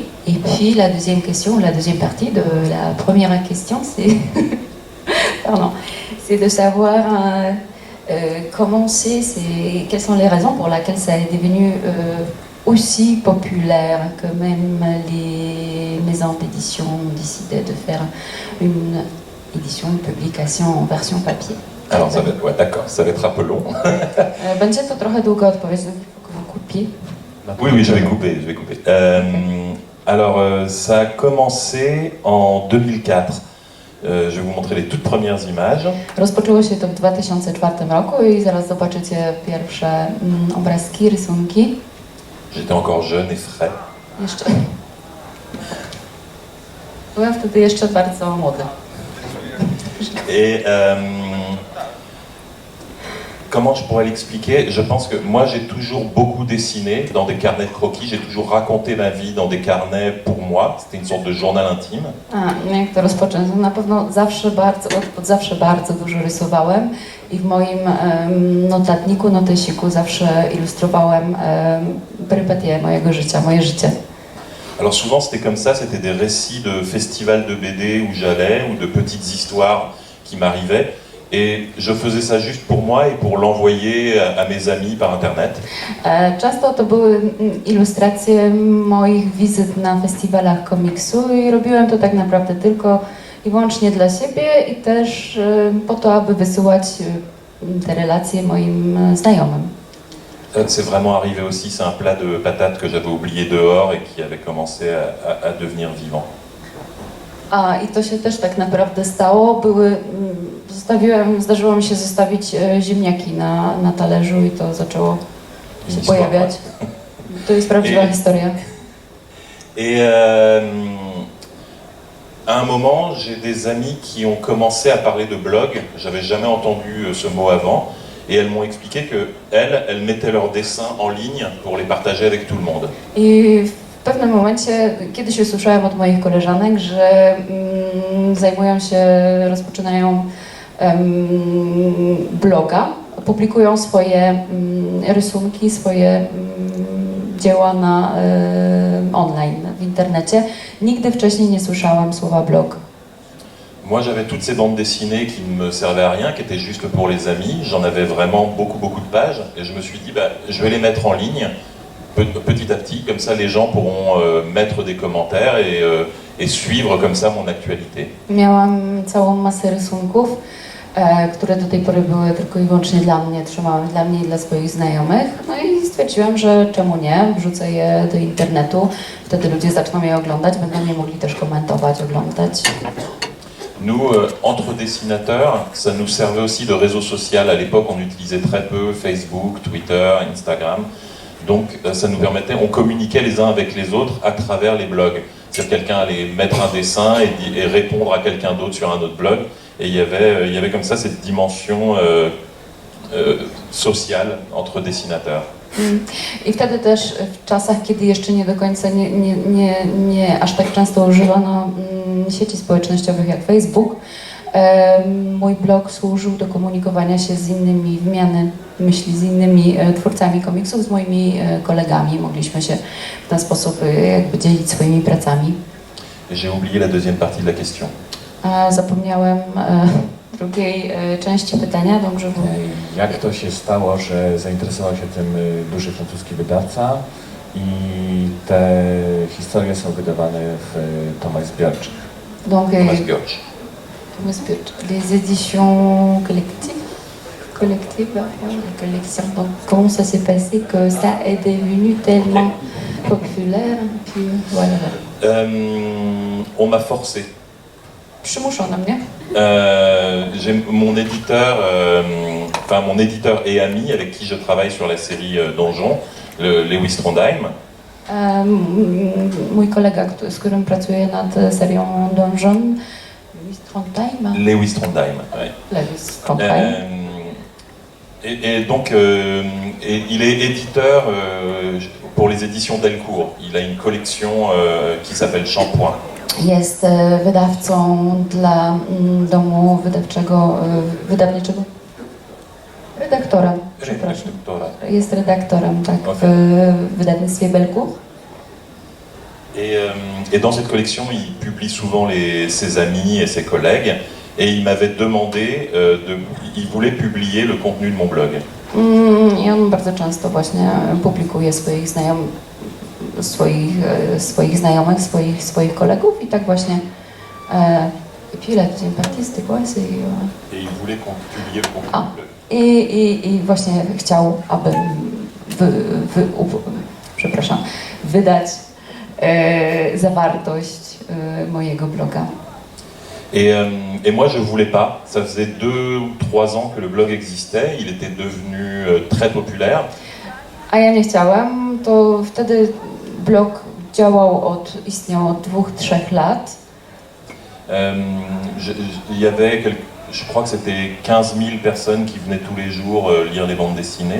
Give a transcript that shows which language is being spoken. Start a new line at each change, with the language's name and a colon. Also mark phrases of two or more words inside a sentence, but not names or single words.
French: Et puis la deuxième question, la deuxième partie de la première question, c'est pardon, c'est de savoir quelles sont les raisons pour lesquelles ça est devenu aussi populaire que même les maisons d'édition ont décidé de faire une édition, une publication en version papier. Alors, ça va être, ouais, d'accord, ça va être un peu long.
Polish: Będzie to trochę długo odpowiedź, kupię.
French: Oui, je vais couper. Alors, ça a commencé en 2004. Je vais vous montrer les toutes premières images.
Polish: Rozpoczęło się to w 2004 roku i zaraz zobaczycie pierwsze obrazki, rysunki.
French: J'étais encore jeune et frais.
Polish: Jeszcze. Byłem wtedy jeszcze bardzo młody.
French: Et comment je pourrais l'expliquer? Je pense que moi j'ai toujours beaucoup dessiné dans des carnets de croquis, j'ai toujours raconté ma vie dans des carnets pour moi, c'était une sorte de journal intime.
Polish: Jak to rozpocząć? Na pewno zawsze bardzo dużo rysowałem i w moim notatniku, notesiku zawsze ilustrowałem perypetie mojego życia, moje życie.
French: Alors souvent c'était comme ça, c'était des récits de festivals de BD où j'allais, ou de petites histoires qui m'arrivaient. Et je faisais ça juste pour moi et pour l'envoyer à mes amis par internet.
Polish: Często to były ilustracje moich wizyt na festiwalach komiksu i robiłem to tak naprawdę tylko i wyłącznie dla siebie i też po to, aby wysyłać te relacje moim znajomym.
French: C'est vraiment arrivé aussi, c'est un plat de patates que j'avais oublié dehors et qui avait commencé à devenir vivant.
Polish: I to się też tak naprawdę stało. Zdarzyło mi się zostawić ziemniaki na talerzu i to zaczęło się pojawiać. To jest prawdziwa historia.
French: Et à un moment, j'ai des amis qui ont commencé à parler de blog. J'avais jamais entendu ce mot avant. Et elles m'ont expliqué que elles mettaient leurs dessins en ligne pour les partager avec tout le monde.
Polish: I w pewnym momencie, kiedyś usłyszałem od moich koleżanek, że rozpoczynają bloga, publikują swoje rysunki, swoje dzieła online, w internecie. Nigdy wcześniej nie słyszałam słowa blog.
French: Moi, j'avais toutes ces bandes dessinées qui ne me servaient à rien, qui étaient juste pour les amis. J'en avais vraiment beaucoup de pages. Et je me suis dit, je vais les mettre en ligne, petit à petit. Comme ça, les gens pourront mettre des commentaires et suivre comme ça mon actualité.
Polish: Miałam całą masę rysunków, które do tej pory były tylko i wyłącznie dla mnie. Trzymałam dla mnie i dla swoich znajomych. No i stwierdziłam, że czemu nie? Wrzucę je do internetu. Wtedy ludzie zaczną je oglądać, będą je mogli też komentować, oglądać.
French: Nous, entre dessinateurs, ça nous servait aussi de réseau social. À l'époque, on utilisait très peu Facebook, Twitter, Instagram. Donc, ça nous permettait, on communiquait les uns avec les autres à travers les blogs. C'est-à-dire quelqu'un allait mettre un dessin et répondre à quelqu'un d'autre sur un autre blog. Et il y avait comme ça cette dimension sociale entre dessinateurs.
Polish: I wtedy też w czasach, kiedy jeszcze nie do końca nie aż tak często używano sieci społecznościowych jak Facebook, mój blog służył do komunikowania się z innymi, wymiany myśli z innymi twórcami komiksów, z moimi kolegami. Mogliśmy się w ten sposób jakby dzielić swoimi pracami.
French: J'ai oublié la deuxième partie de la question.
Polish: Zapomniałem drugiej części pytania, dobrze było. Jak to się stało, że zainteresował się tym duży francuski wydawca i te historie są wydawane w tomach zbiorczych?
French: Donc, Thomas Björk. les éditions collectives, les collections. Donc, comment ça s'est passé que ça est devenu tellement populaire, puis voilà. On m'a forcé.
Polish: Przymuszono mnie.
French: J'ai mon éditeur, mon éditeur et ami avec qui je travaille sur la série Donjon, Lewis Trondheim.
Polish: Mój kolega, z którym pracuję nad serią Donjon, Lewis Trondheim.
French: Lewis Trondheim. Ouais. Lewis Trondheim. Et donc, il est éditeur pour les éditions Delcourt. Il a une collection qui s'appelle Shampoing.
Polish: Jest wydawcą dla domu wydawniczego. Redaktorem, przepraszam. Jest redaktorem, tak, Okay. w wydawnictwie Belcourt.
French: Et dans cette collection, il publie souvent ses amis et ses collègues. Et il m'avait demandé, il voulait publier le contenu de mon blog.
Polish: I on bardzo często właśnie publikuje swoich znajomych, swoich kolegów i tak właśnie.
French: Et puis il a la deuxième partie, c'était quoi? Et il voulait publier le contenu Ah. du blog.
Polish: I właśnie chciał, aby wydać zawartość mojego bloga.
French: Et moi je voulais pas, ça faisait 2 ou 3 ans que le blog existait, il était devenu très populaire.
Polish: A ja nie chciałem, to wtedy blog istniał od 2-3 lat.
French: Il y avait, je crois que c'était 15 000 personnes qui venaient tous les jours lire les bandes dessinées.